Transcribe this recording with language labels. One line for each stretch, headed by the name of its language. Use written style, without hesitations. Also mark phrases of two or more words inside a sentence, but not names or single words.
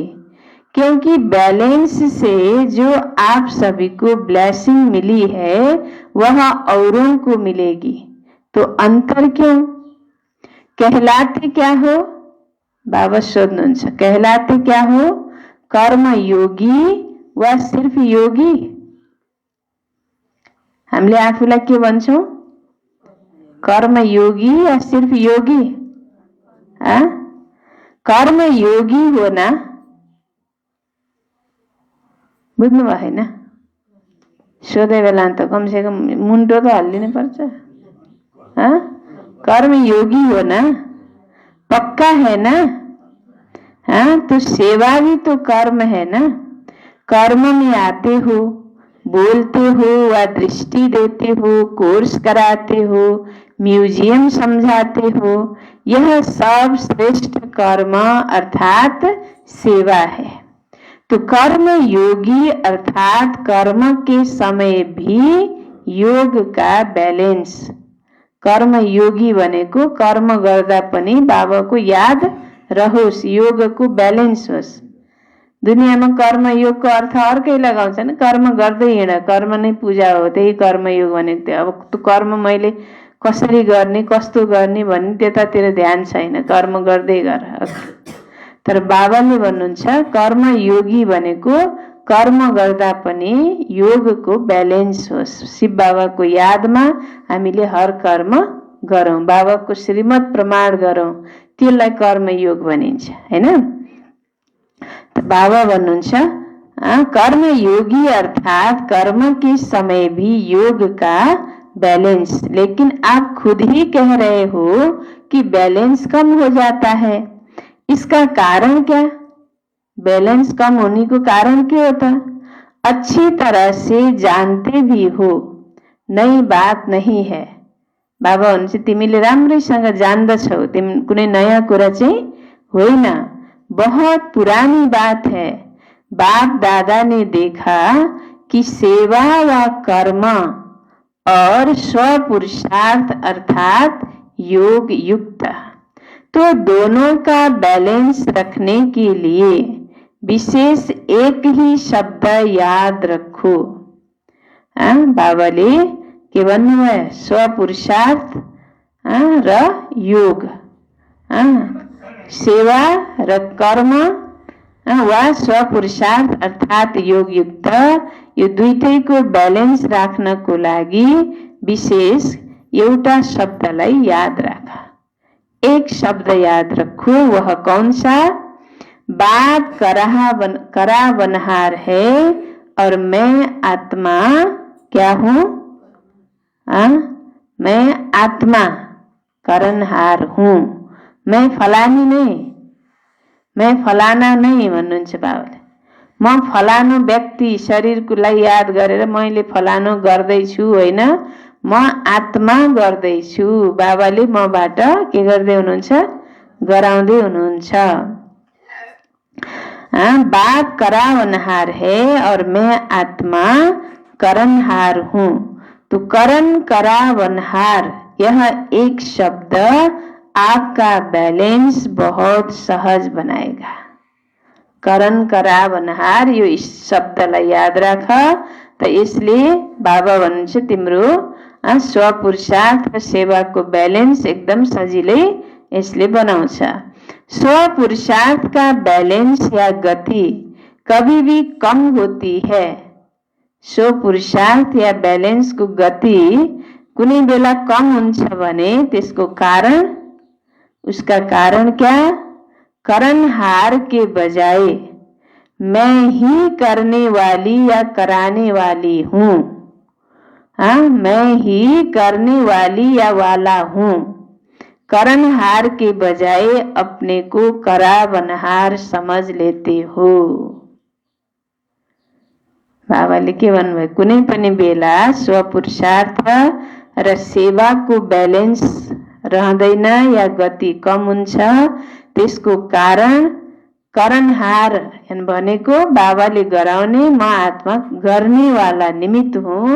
Hindi: क्योंकि बैलेंस से जो आप सभी को ब्लेसिंग मिली है वह औरों को मिलेगी। तो अंतर क्यों? कहलाते क्या हो?
Nepali: बाबा सोध्नुहुन्छ,
Hindi: कहलाते क्या हो? कर्म योगी वा सिर्फ योगी?
Nepali: हामीले आफूलाई के भन्छौं?
Hindi: कर्म योगी या सिर्फ योगी?
Nepali: कर्म योगी हो ना? बुझ्नु भएन? सोधे बेला त कमसे कम मुन्टो त हल्लिनै पर्छ।
Hindi: कर्म योगी हो ना? पक्का है ना? तो सेवा भी तो कर्म है ना। कर्म में आते हो, बोलते हो व दृष्टि देते हो, कोर्स कराते हो, म्यूजियम समझाते हो, यह सब श्रेष्ठ कर्म अर्थात सेवा है। तो कर्म योगी अर्थात कर्म के समय भी योग का बैलेंस।
Nepali: कर्म योगी भनेको कर्म गर्दा पनि बाबाको याद रहोस्, योगको ब्यालेन्स होस्। दुनियाँमा कर्म योगको अर्थ अर्कै लगाउँछन्, कर्म गर्दै हिँड, कर्म नै पूजा हो, त्यही कर्मयोग भनेको थियो। अब त्यो कर्म मैले कसरी गर्ने, कस्तो गर्ने भन्ने त्यतातिर ध्यान छैन, कर्म गर्दै गर। तर बाबाले भन्नुहुन्छ कर्म योगी भनेको कर्म गर्दा पनि योगको ब्यालेन्स होस्। शिव बाबाको यादमा हामीले हर कर्म गरौँ, बाबाको श्रीमत प्रमाण गरौँ, त्यसलाई कर्मयोग भनिन्छ, हैन?
Hindi: तो
Nepali: बाबा भन्नुहुन्छ
Hindi: कर्म योगी अर्थात कर्म के समय भी योग का बैलेंस। लेकिन आप खुद ही कह रहे हो कि बैलेंस कम हो जाता है, इसका कारण क्या? बैलेंस कम होने को कारण क्या होता? अच्छी तरह से जानते भी हो, नई बात नहीं है।
Nepali: बाबा भन्नुहुन्छ तिमीले राम्रैसँग जान्दछौ, तिमी कुनै नयाँ कुरा चाहिँ होइन,
Hindi: बहुत पुरानी बात है। बाप दादा ने देखा कि सेवा व कर्म और स्व पुरुषार्थ अर्थात योग युक्त, तो दोनों का बैलेंस रखने के लिए विशेष एक ही शब्द याद रखो।
Nepali: बाबाले के भन्नुभयो? स्व पुरुषार्थ र योग, सेवा र कर्म वा स्वपुरुषार्थ अर्थात् योगयुक्त, यो दुईटैको ब्यालेन्स राख्नको लागि विशेष एउटा शब्दलाई याद राख।
Hindi: एक शब्द याद रखो, वह कौन सा? बाप करावनहार है और मैं आत्मा क्या हूँ? मैं आत्मा करनहार हूँ, मैं फलानी नहीं, मैं फलाना नहीं
Nepali: भन्नुहुन्छ बाबाले। म फलानो व्यक्ति शरीरकोलाई याद गरेर मैले फलानो गर्दैछु होइन, म आत्मा गर्दैछु। बाबाले मबाट के गर्दै हुनुहुन्छ? गराउँदै हुनुहुन्छ।
Hindi: बाप करावनहार है और मैं आत्मा करनहार हूँ। तो करण करावनहार, यह एक शब्द आपका बैलेंस बहुत सहज बनाएगा। करण करावनहार,
Nepali: यो शब्दलाई याद राख। त यसले बाबा भन्नुहुन्छ तिम्रो स्वपुरुषार्थ र सेवाको बैलेंस एकदम सजिलै यसले बनाउँछ।
Hindi: स्वपुरुषार्थ का बैलेंस या गति कभी भी कम होती है।
Nepali: स्वपुरुषार्थ
Hindi: या बैलेंस को गति
Nepali: कुनै बेला कम हुन्छ भने त्यसको कारण,
Hindi: उसका कारण क्या? करनहार के बजाय मैं ही करने वाली या कराने वाली हूँ। मैं ही करने वाली या वाला हूँ। करनहार के बजाय अपने को करावनहार समझ लेते हो।
Nepali: बाबाले के भन्नुभयो? कुनै पनि बेला स्वपुरुषार्थ र सेवाको ब्यालेन्स रहँदैन या गति कम हुन्छ। त्यसको कारण करनहार भनेको बाबाले गराउने, म आत्मा गर्नेवाला निमित्त हुँ।